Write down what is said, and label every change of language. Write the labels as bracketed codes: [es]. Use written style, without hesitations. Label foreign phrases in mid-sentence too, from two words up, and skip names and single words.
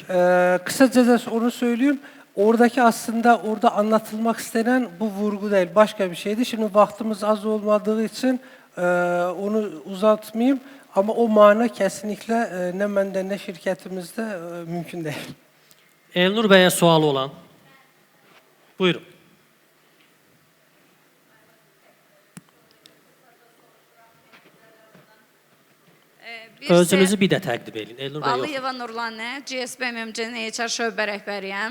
[tr] Kısaca onu söyleyeyim. Oradaki aslında orada anlatılmak istenen bu vurgu değil. Başka bir şeydi. Şimdi vaktimiz az olmadığı için onu uzatmayayım. Ama o mana kesinlikle ne bende ne şirketimizde mümkün değil. [az] Elnur bəyə sualı olan. Buyurun. Özünüzü bir də təqdim edin. Elnur bəy yox. Balıyeva Nurlanə, GSB MMC-nin HR şöbə rəhbəriyəm.